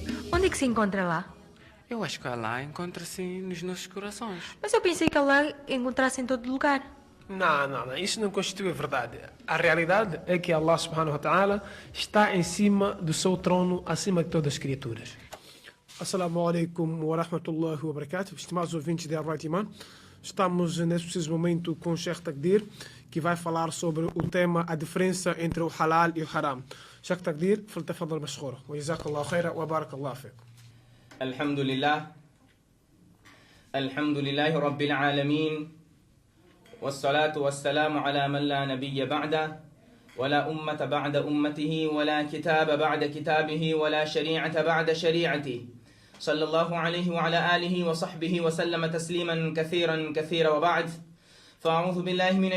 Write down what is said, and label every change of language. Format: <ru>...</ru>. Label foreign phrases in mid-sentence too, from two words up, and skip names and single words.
<pt>Onde é que se encontra lá? Eu acho que Allah encontra-se nos nossos corações. Mas eu pensei que Allah encontrasse em todo lugar. Não, isso não constitui verdade. A realidade é que</pt> <ar>الله سبحانه وتعالى</ar> <pt>está em cima do seu trono, acima de todas as criaturas.</pt> <ar>السلام عليكم ورحمة الله وبركاته.</ar> <pt>Estimados ouvintes da Right Iman, estamos nesse preciso momento com o Sheikh Taqdir, que vai falar sobre o tema a diferença entre o halal e o haram. Sheikh Taqdir,</pt> <ar>فلتفضل مشكورا وجزاك الله خيرا وبارك الله فيك. الحمد لله رب العالمين والصلاة والسلام على من لا نبي بعده ولا أمة بعد أمته ولا كتاب بعد كتابه ولا شريعة بعد شريعته صلى الله عليه وعلى آله وصحبه وسلم تسليما كثيرا وبعد فأعوذ بالله من</ar>